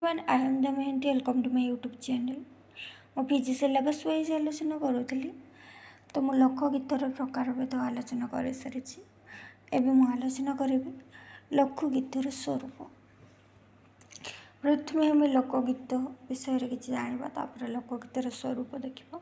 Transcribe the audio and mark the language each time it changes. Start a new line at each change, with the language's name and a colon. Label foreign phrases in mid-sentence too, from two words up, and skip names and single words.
English: I am Damayanti. Welcome to my YouTube channel.
Odia: ମୁଁ
English: PG syllabus wise
Odia: ଆଲୋଚନା କରୁଥିଲି। ତ ମୁଁ ଲୋକଗୀତର ପ୍ରକାରଭେଦ ଆଲୋଚନା କରିସାରିଛି। ଏବେ ମୁଁ ଆଲୋଚନା କରିବି ଲୋକଗୀତର ସ୍ୱରୂପ। ପ୍ରଥମେ ଆମେ ଲୋକଗୀତ ବିଷୟରେ କିଛି ଜାଣିବା, ତାପରେ ଲୋକଗୀତର ସ୍ୱରୂପ ଦେଖିବା।